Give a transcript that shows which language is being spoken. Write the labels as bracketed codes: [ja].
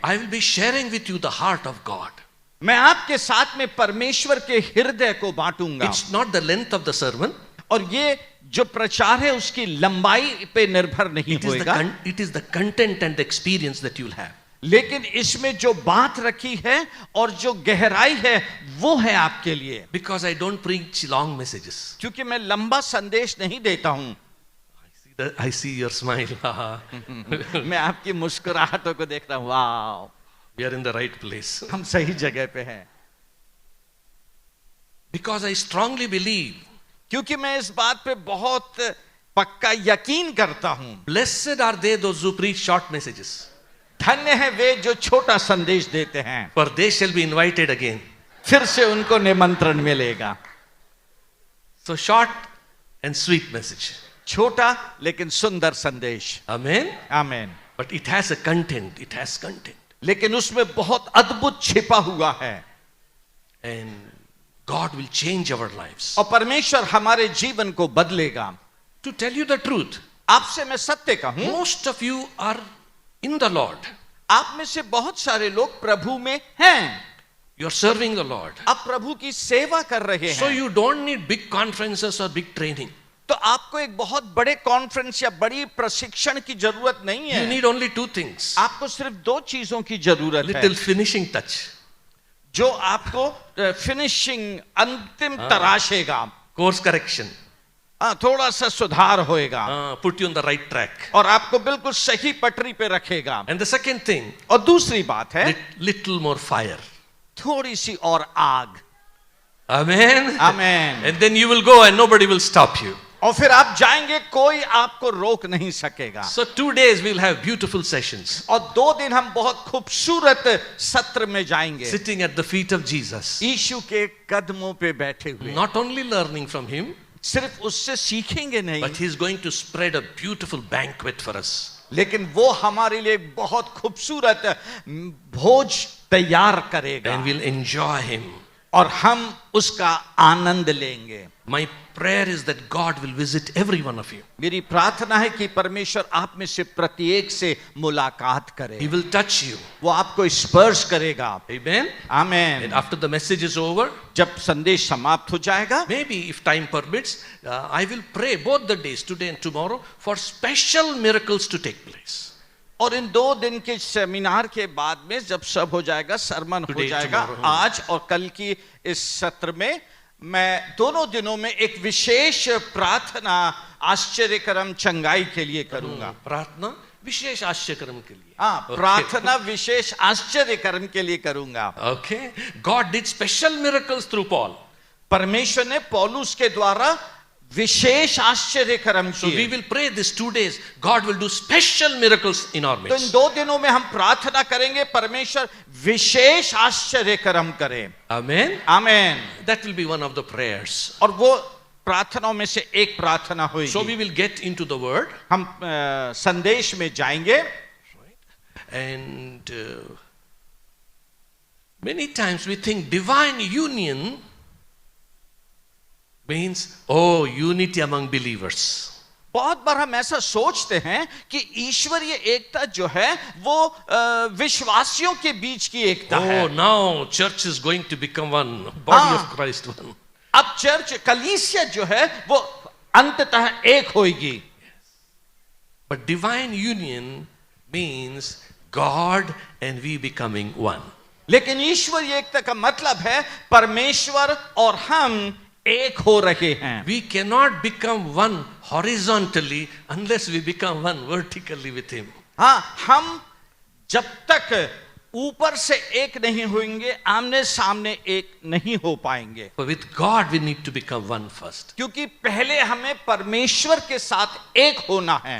[en] I will be sharing with you the heart of God. [hi] मैं आपके साथ में परमेश्वर के हृदय को बांटूंगा. [en] It's not the length of the sermon. [hi] और ये जो प्रचार है उसकी लंबाई पे निर्भर नहीं होगा. [en] It is the content and the experience that you'll have. [hi] लेकिन इसमें जो बात रखी है और जो गहराई है वो है आपके लिए. [en] Because I don't preach long messages. [hi] क्योंकि मैं लंबा संदेश नहीं देता हूं. [en] I see your smile. [hi] मैं आपकी मुस्कुराहटों को देख रहा हूं. वाह, [en] We are in the right place. [hi] हम सही जगह पे हैं. [en] Because I strongly believe, [hi] क्योंकि मैं इस बात पे बहुत पक्का यकीन करता हूं. [en] blessed are they those who preach short messages, [hi] धन्य है वे जो छोटा संदेश देते हैं, [en] for they shall be invited again. [hi] फिर से उनको निमंत्रण मिलेगा. [en] So short and sweet message. [hi] छोटा लेकिन सुंदर संदेश. [en] Amen. [hi] आमीन. [en] But it has a content. It has content. [hi] लेकिन उसमें बहुत अद्भुत छिपा हुआ है. [en] And God will change our lives. [hi] और परमेश्वर हमारे जीवन को बदलेगा. [en] To tell you the truth, [hi] आपसे मैं सत्य कहूं, [en] most of you are in the Lord. [hi] आप में से बहुत सारे लोग प्रभु में हैं. [en] You are serving the Lord. [hi] आप प्रभु की सेवा कर रहे [en] So [hi] हैं. [en] you don't need big conferences or big training. [hi] तो आपको एक बहुत बड़े कॉन्फ्रेंस या बड़ी प्रशिक्षण की जरूरत नहीं [en] You [hi] है। [en] need only two things. [hi] आपको सिर्फ दो चीजों की जरूरत है [en] Little finishing touch. [hi] जो आपको फिनिशिंग अंतिम तराशेगा, [en] Course correction. [hi] थोड़ा सा सुधार होएगा [en] Put you on the right track. [hi] और आपको बिल्कुल सही पटरी पे रखेगा। [en] And the second thing, [hi] और दूसरी बात है [en] little more fire. [hi] थोड़ी सी और आग। [en] Amen. [hi] Amen. [en] And then you will go and nobody will stop you. [hi] और फिर आप जाएंगे, कोई आपको रोक नहीं सकेगा। [en] So 2 days we'll have beautiful sessions. [hi] और 2 दिन हम बहुत खूबसूरत सत्र में जाएंगे, [en] Sitting at the feet of Jesus. [hi] यीशु के कदमों पे बैठे हुए। [en] Not only learning from him, [hi] सिर्फ उससे सीखेंगे नहीं, [en] but he's going to spread a beautiful banquet for us. [hi] लेकिन वो हमारे लिए बहुत खूबसूरत भोज तैयार करेगा [en] And we'll enjoy him. [hi] और हम उसका आनंद लेंगे। [en] My prayer is that God will visit every one of you. [hi] मेरी प्रार्थना है कि परमेश्वर आप में से प्रत्येक से मुलाकात करे, [en] He will touch you. [hi] वो आपको स्पर्श करेगा। [en] Amen. [hi] Amen. [en] And after the message is over, [hi] जब संदेश समाप्त हो जाएगा, [en] maybe if time permits, I will pray both the days, today and tomorrow, for special miracles to take place. [hi] और इन 2 दिन के सेमिनार के बाद में जब सब हो जाएगा, सरमन हो [en] Today, [hi] जाएगा, [en] tomorrow. [hi] आज और कल की इस सत्र में मैं दोनों दिनों में एक विशेष प्रार्थना आश्चर्यकरम चंगाई के लिए करूंगा। प्रार्थना विशेष आश्चर्यक्रम के लिए। हाँ, प्रार्थना विशेष आश्चर्यकरम के लिए करूंगा। [en] Okay. God did special miracles through Paul. [hi] परमेश्वर ने पौलुस के द्वारा विशेष आश्चर्य कर्म [en] So we [hi] किए। [en] will pray these 2 days. God will do special miracles in our [hi] तो इन [en] midst. [hi] 2 दिनों में हम प्रार्थना करेंगे, परमेश्वर विशेष आश्चर्य कर्म करे। [en] Amen. [hi] Amen. [en] That will be one of the prayers. [hi] और वो प्रार्थनाओं में से एक प्रार्थना [en] So we [hi] होगी। [en] will get into the word [hi] हम संदेश में जाएंगे [en] and many times we think divine union means unity among believers. [hi] बहुत बार हम ऐसा सोचते हैं कि ईश्वरीय एकता जो है वो विश्वासियों के बीच की एकता है। [en] Now church is going to become one, body of Christ one. [hi] अब चर्च कलीसिया जो है वो अंततः एक होगी। [en] But divine union means God and we becoming one. [hi] लेकिन ईश्वरीय एकता का मतलब है परमेश्वर और हम एक हो रहे हैं। [en] We cannot become one horizontally unless we become one vertically with him. [hi] हाँ, हम जब तक ऊपर से एक नहीं होंगे, आमने सामने एक नहीं हो पाएंगे। [en] But with God we need to become one first. [hi] क्योंकि पहले हमें परमेश्वर के साथ एक होना है।